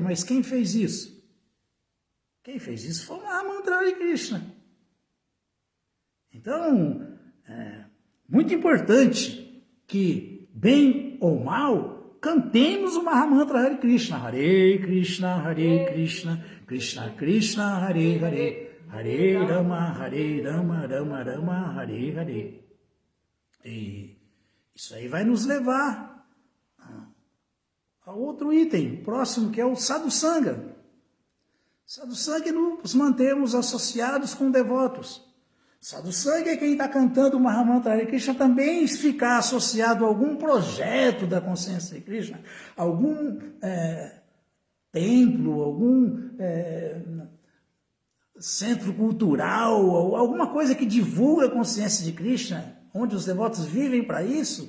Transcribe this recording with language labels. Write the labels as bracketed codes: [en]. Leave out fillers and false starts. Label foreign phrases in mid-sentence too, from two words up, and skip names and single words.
[pt] Mas quem fez isso? Quem fez isso foi o Mahamantra Hare Krishna. Então, é muito importante que, bem ou mal, cantemos o Mahamantra Hare Krishna. Hare Krishna, Krishna Krishna, Hare Hare, Hare Rama, Rama Rama, Hare Hare. E isso aí vai nos levar a outro item, próximo, que é o sadhusanga. Sadhusanga é nos mantermos associados com devotos. Sadhusanga é quem está cantando o Mahamantra Hare Krishna também ficar associado a algum projeto da consciência de Krishna, algum templo, algum centro cultural, alguma coisa que divulga a consciência de Krishna, onde os devotos vivem para isso.